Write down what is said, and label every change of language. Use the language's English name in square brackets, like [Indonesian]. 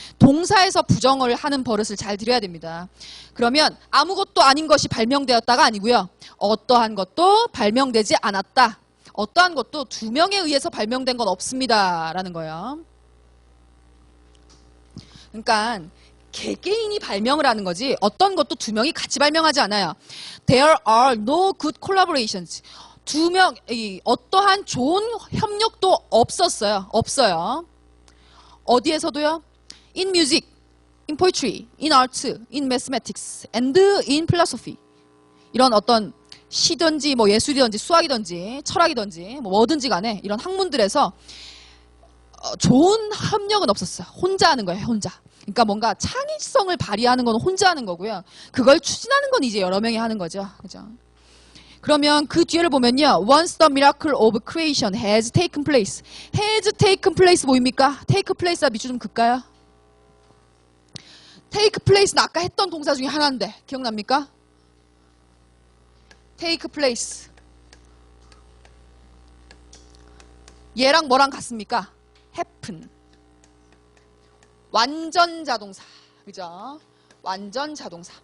[Korean] 동사에서 부정을 하는 버릇을 잘 들여야 됩니다. 그러면 아무것도 아닌 것이 발명되었다가 아니고요. 어떠한 것도 발명되지 않았다. 어떠한 것도 두 명에 의해서 발명된 건 없습니다. 라는 거예요. 그러니까 개개인이 발명을 하는 거지 어떤 것도 두 명이 같이 발명하지 않아요. [English] There are no good collaborations. [Korean] 두 명, 어떠한 좋은 협력도 없었어요. 없어요. 어디에서도요? [English] In music, in poetry, in art, in mathematics, and in philosophy. [Korean] 이런 어떤 시든지 뭐 예술이든지 수학이든지 철학이든지 뭐든지 간에 이런 학문들에서 좋은 협력은 없었어요. 혼자 하는 거예요. 혼자. 그러니까 뭔가 창의성을 발휘하는 건 혼자 하는 거고요. 그걸 추진하는 건 이제 여러 명이 하는 거죠. 그죠? 그러면 그 뒤를 보면요. [English] Once the miracle of creation has taken place. has taken place 뭐입니까? [Korean] take place와 밑줄 좀 긋까요? take place는 아까 했던 동사 중에 하나인데 기억납니까? [English] take place. [Korean] 얘랑 뭐랑 같습니까? happen. 완전 자동사. 그죠? 완전 자동사.